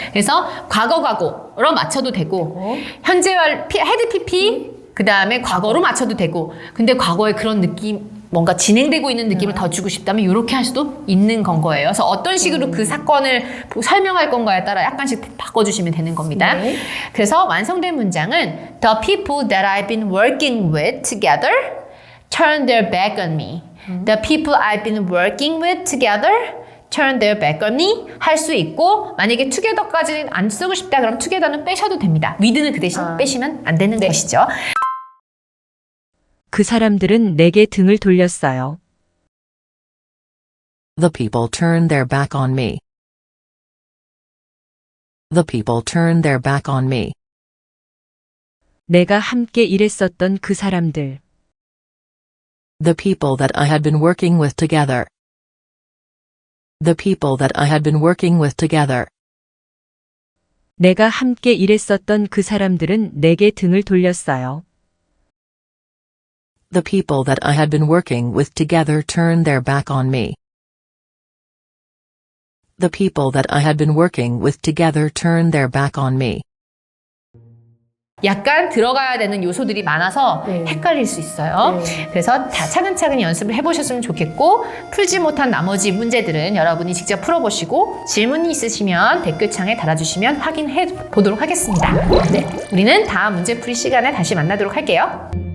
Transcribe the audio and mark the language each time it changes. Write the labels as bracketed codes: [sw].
[ko] 그래서 과거로 맞춰도 되고 현재와 had pp 그 다음에 과거로 맞춰도 되고 근데 과거에 그런 느낌 뭔가 진행되고 있는 느낌을 더 주고 싶다면 이렇게 할 수도 있는 건 거예요. 그래서 어떤 식으로 그 사건을 설명할 건가에 따라 약간씩 바꿔주시면 되는 겁니다. 그래서 완성된 문장은 [en] The people that I've been working with together turned their back on me. The people I've been working with together turn their back on me [ko] 할 수 있고 만약에 together까지 안 쓰고 싶다 그럼 together는 빼셔도 됩니다. with는 그 대신 빼시면 안 되는 것이죠. 그 사람들은 내게 등을 돌렸어요. [en] The people turned their back on me. The people turned their back on me. [ko] 내가 함께 일했었던 그 사람들. [en] The people that I had been working with together. The people that I had been working with together. [ko] 내가 함께 일했었던 그 사람들은 내게 등을 돌렸어요. [en] The people that I had been working with together turned their back on me. The people that I had been working with together turned their back on me. [ko] 약간 들어가야 되는 요소들이 많아서 네. 헷갈릴 수 있어요. 네. 그래서 다 차근차근히 연습을 해보셨으면 좋겠고 풀지 못한 나머지 문제들은 여러분이 직접 풀어보시고 질문이 있으시면 댓글창에 달아주시면 확인해 보도록 하겠습니다. 네, 우리는 다음 문제풀이 시간에 다시 만나도록 할게요.